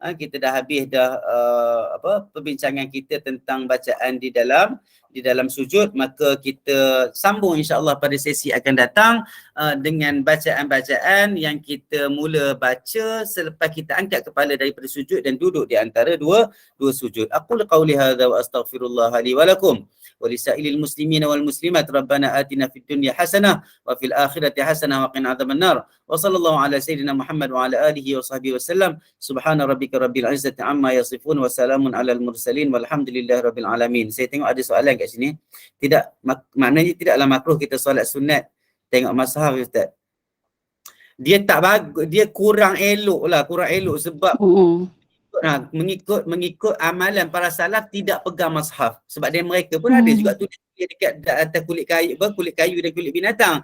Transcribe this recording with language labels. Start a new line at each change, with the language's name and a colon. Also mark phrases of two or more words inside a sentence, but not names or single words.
Malay: Perbincangan kita tentang bacaan di dalam sujud. Maka kita sambung insya-Allah pada sesi akan datang dengan bacaan-bacaan yang kita mula baca selepas kita angkat kepala daripada sujud dan duduk di antara dua sujud.
Arabic: أقول قولي هذا وأستغفر الله لي ولكم ولسائل المسلمين والمسلمات. ربنا آتنا في الدنيا حسنة وفي الآخرة حسنة وقنا عذاب النار. وصلى الله على سيدنا محمد وعلى آله وصحبه وسلم. سبحان ربك رب العزة عما يصفون وسلام على المرسلين والحمد لله رب العالمين.
Malay: Saya tengok ada soalan kat sini. Maknanya tidaklah makruh kita solat sunat tengok mazhab Ustaz. Dia kurang elok sebab mengikut amalan para salaf tidak pegang mazhab. Sebab mereka pun ada juga tulis dekat atas kulit kayu dan kulit binatang.